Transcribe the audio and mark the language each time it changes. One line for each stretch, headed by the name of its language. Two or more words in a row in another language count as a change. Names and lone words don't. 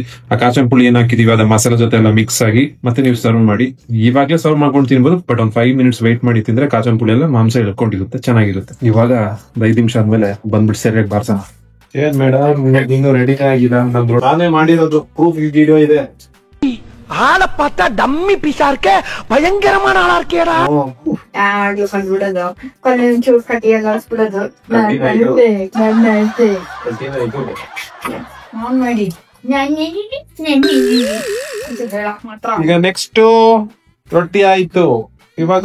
Kannada: ಆ ಕಾಚನ್ ಪುಳಿ ಏನ್ ಹಾಕಿದೀವಿ ಅದ ಮಸಾಲೆ ಜೊತೆ ಎಲ್ಲ ಮಿಕ್ಸ್ ಆಗಿ ಮತ್ತೆ ನೀವು ಸರ್ವ್ ಮಾಡಿ. ಇವಾಗಲೇ ಸರ್ವ್ ಮಾಡ್ಕೊಂಡು ತಿನ್ಬೋದು, ಬಟ್ ಒಂದು 5
English: minutes wait
Kannada: ಮಾಡಿ ತಿಂದ್ರೆ ಕಾಚನ್ ಪುಳಿ ಎಲ್ಲ ಮಾಂಸ ಇಳ್ಕೊಂಡಿರುತ್ತೆ, ಚೆನ್ನಾಗಿರುತ್ತೆ. ಇವಾಗ 5 ನಿಮಿಷ ಆದ್ಮೇಲೆ ಬಂದ್ಬಿಟ್ಟು ಸರಿಯಾಗಿ ಬಾರ್ಸೋಣ. ಏನ್ ಮೇಡಮ್ ಇನ್ನು ರೆಡಿ ಆಗಿಲ್ಲ? ನಾನೇ ಮಾಡಿರೋದು
English: proof video
Kannada: ಇದೆ.
Tamil: ஆளை பார்த்தா
English: dummy piece
Tamil: இருக்க, பயங்கரமான ஆளா இருக்கேடா.
Kannada: ಆಗ್ಲೂ ಕಂಡ್ಬಿಡೋದು, ಒಂಚೂರು ಕಟ್ಟಿಯಾಗ ಆಡಿಸ್ಬಿಡೋದು. ಆನ್ ಮಾಡಿ ಈಗ ನೆಕ್ಸ್ಟ್ ರೊಟ್ಟಿ ಆಯ್ತು. ಇವಾಗ